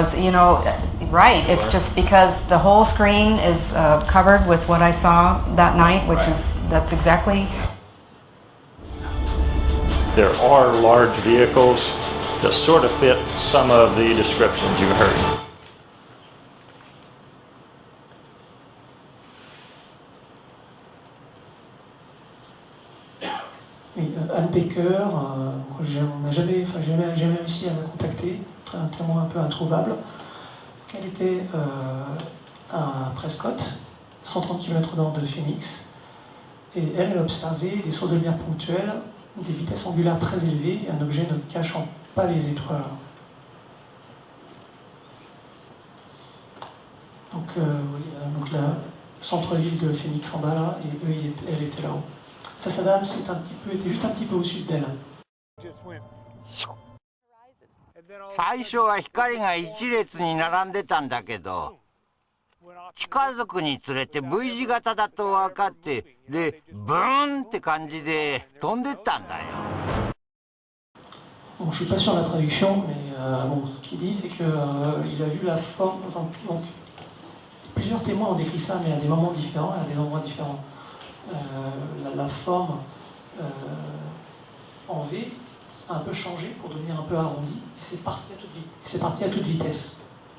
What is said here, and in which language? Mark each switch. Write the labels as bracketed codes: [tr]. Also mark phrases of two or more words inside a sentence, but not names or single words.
[en] Right. It's just because the whole screen is covered with what I saw that night, that's exactly. There are large vehicles that sort of fit some of the descriptions you heard. [fr] Oui, Anne Baker, on n'a jamais réussi à la contacter, un témoin un peu introuvable. Elle était à Prescott, 130 km nord de Phoenix, et elle observait des sauts de lumière ponctuels, des vitesses angulaires très élevées et un objet ne cachant pas les étoiles. Donc, donc le centre-ville de Phoenix en bas là, et eux, elle était là-haut. Sasadam était juste un petit peu au sud d'elle. [ja] 最初は光が一列に並んでたんだけど、近づくにつれて V 字型だと分かって、でブーンって感じで飛んでったんだよ。 [fr] Bon, je suis pas sûr de la traduction, mais ce qu'il dit, c'est qu'il a vu la forme. Donc, plusieurs témoins ont décrit ça, mais à des moments différents, à des endroits différents. La forme en V a un peu changé pour devenir un peu arrondi, et c'est parti à toute vitesse.